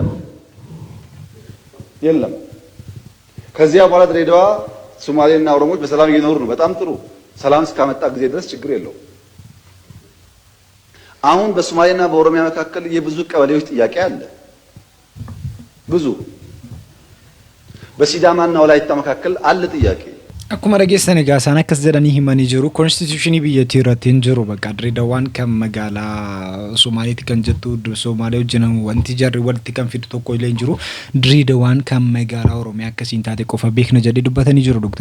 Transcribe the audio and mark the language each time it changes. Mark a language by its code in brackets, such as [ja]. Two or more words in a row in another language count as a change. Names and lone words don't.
[am] የለም። ከዚያ በኋላ ድሬዳዋ ሶማሌና ኦሮሞዎች በሰላም እየኖሩ ነው። በጣም ጥሩ። ሰላም እስካመጣ ጊዜ ድረስ ችግር የለው። አሁን በሶማሌና በኦሮሚያ መካከል የብዙ ቀበሌዎች ጥያቄ አለ። ብዙ በሲዳማና ወላይታ መካከል አለ ጥያቄ። [om] akkuma dhageessanii gaasaan akkas jedhanii himanii jiru konstituushinii biyyattii irratti hin jiru bakka Dirreedawaan kan magaalaa Somaaliitti kan jettu Somaalee wajjin wanti jarri walitti kan fidu tokko illee hin jiru Dirreedawaan kan magaalaa Oromiyaa akkasiin taate qofa beekna jedhee dubbatanii jiru Dr.